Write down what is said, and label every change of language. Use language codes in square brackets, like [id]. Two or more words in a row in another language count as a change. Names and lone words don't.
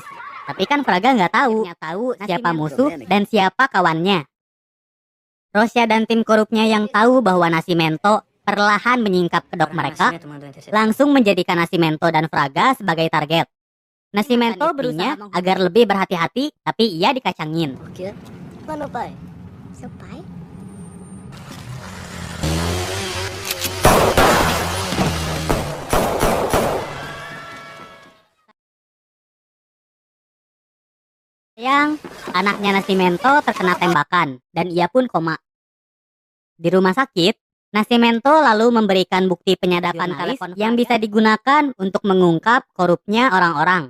[id] Tapi kan Fraga nggak tahu siapa musuh dan siapa kawannya. Rosia dan tim korupnya yang tahu bahwa Nascimento perlahan menyingkap kedok mereka, langsung menjadikan Nascimento dan Fraga sebagai target. Nascimento berusaha agar lebih berhati-hati, tapi ia dikacangin. [pt] Mano, pai. Seu pai? [id] Sayang, anaknya Nascimento terkena tembakan dan ia pun koma. Di rumah sakit, Nascimento lalu memberikan bukti penyadapan telepon yang bisa digunakan untuk mengungkap korupnya orang-orang.